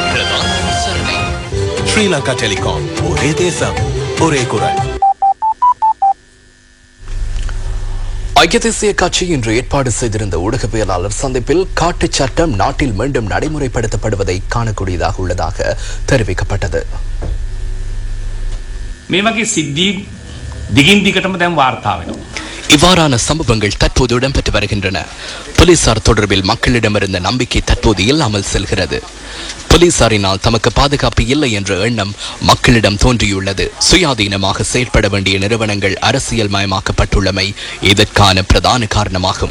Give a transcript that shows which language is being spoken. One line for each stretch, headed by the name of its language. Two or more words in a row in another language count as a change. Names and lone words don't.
Tamil: ஸ்ரீலங்கா டெலிகாம், ஒரே தேசம் ஒரே குரல். ஐக்கிய தேசிய கட்சி இன்று ஏற்பாடு செய்திருந்த ஊடகவியலாளர் சந்திப்பில் காட்டுச் சட்டம் நாட்டில் மீண்டும் நடைமுறைப்படுத்தப்படுவதை காணக்கூடியதாக உள்ளதாக தெரிவிக்கப்பட்டது.
Sinhala: මේ වගේ සිද්ධි දිගින් දිගටම දැන් වාර්තා වෙනවා.
Tamil: இவ்வாறான சம்பவங்கள் தற்போது இடம்பெற்று வருகின்றன. போலீசார் தொடர்பில் மக்களிடமிருந்த நம்பிக்கை தற்போது இல்லாமல் செல்கிறது. போலீசாரினால் தமக்கு பாதுகாப்பு இல்லை என்ற எண்ணம் மக்களிடம் தோன்றியுள்ளது. சுயாதீனமாக செயல்பட வேண்டிய நிறுவனங்கள் அரசியல் மயமாக்கப்பட்டுள்ளமை இதற்கான பிரதான காரணமாகும்.